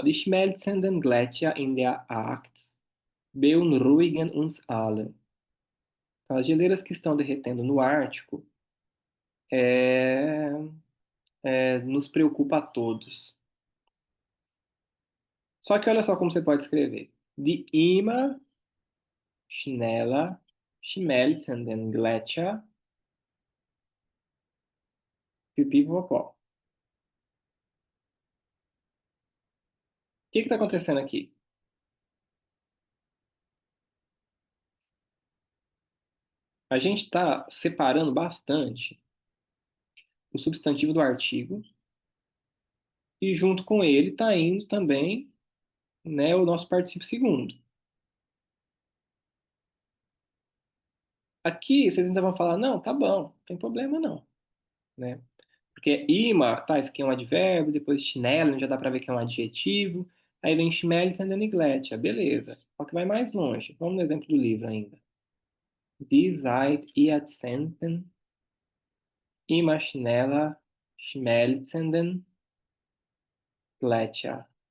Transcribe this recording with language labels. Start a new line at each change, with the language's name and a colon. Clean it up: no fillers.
German: Die schmelzenden Gletscher in der Arktis beunruhigen uns alle.
Portuguese: Então, as geleiras que estão derretendo no Ártico é, nos preocupa a todos. Só que olha só como você pode escrever.
German: Die immer schneller schmelzenden Gletscher, pipipopó.
Portuguese: O que está acontecendo aqui? A gente está separando bastante o substantivo do artigo e junto com ele está indo também, né, o nosso particípio segundo. Aqui vocês ainda vão falar, não, tá bom, não tem problema não, né? Porque immer, tá, isso aqui é um advérbio, depois Schnellen, já dá para ver que é um adjetivo, aí vem Schmelzen e Gletcher, beleza. Só que vai mais longe. Vamos no exemplo do livro ainda.
German: Die Zeit Jahrzehnten immer schneller schmelzenden Gletscher.